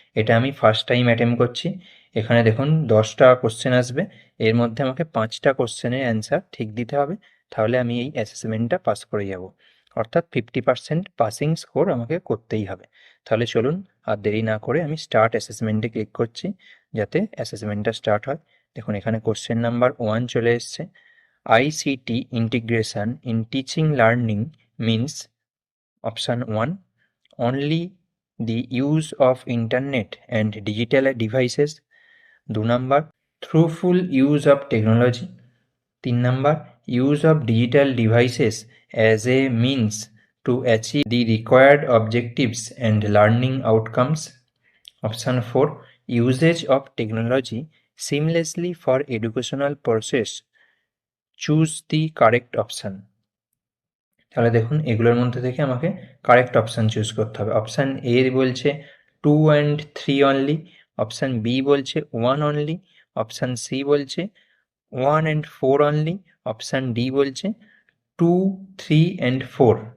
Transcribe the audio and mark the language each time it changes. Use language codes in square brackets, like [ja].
[bn] এটা আমি first time attempt করছি। এখানে দেখুন 10টা কোশ্চেন আসবে, এর মধ্যে আমাকে 5টা কোশ্চেনের অ্যান্সার ঠিক দিতে হবে, তাহলে আমি এই অ্যাসেসমেন্টটা পাস করে যাব, অর্থাৎ 50% পাসিং স্কোর আমাকে করতেই হবে। তাহলে চলুন আর দেরি না করে আমি স্টার্ট অ্যাসেসমেন্টে ক্লিক করছি, যাতে অ্যাসেসমেন্টটা স্টার্ট হয়। দেখুন, এখানে কোশ্চেন নাম্বার 1 চলে এসছে। [en] ICT integration in teaching learning means option 1 only the use of internet and digital devices, 2 number through full use of technology, 3 number use of digital devices as a means to achieve the required objectives and learning outcomes, option 4 usage of technology seamlessly for educational process, choose the correct option. [bn] তাহলে দেখুন, এগুলোর মধ্যে থেকে আমাকে correct option choose করতে হবে। Option A বলছে 2 and 3 only, option B বলছে 1 অনলি, অপশান সি বলছে 1 and 4 অনলি, অপশান ডি বলছে 2, 3 and 4।